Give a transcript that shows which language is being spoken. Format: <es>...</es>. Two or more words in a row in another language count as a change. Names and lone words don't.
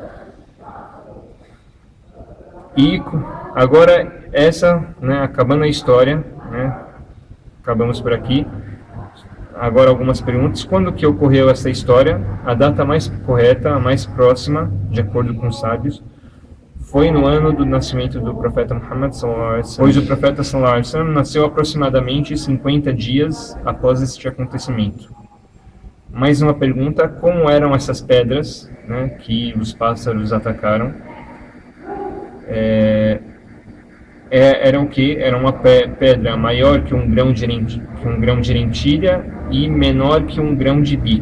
<pt>E agora acabando a história, né, acabamos por aqui. Agora algumas perguntas. Quando que ocorreu essa história? A data mais correta, a mais próxima, de acordo com os sábios, foi no ano do nascimento do profeta Muhammad</pt> <ar>صلى الله عليه وسلم,</ar> <pt>pois o profeta</pt> <ar>صلى الله عليه وسلم</ar> <pt>nasceu aproximadamente 50 dias após este acontecimento. Mais uma pergunta: como eram essas pedras, né, que os pássaros atacaram? Eram o que? Era uma pedra maior que um grão de lentilha e menor que um grão de bico.</pt>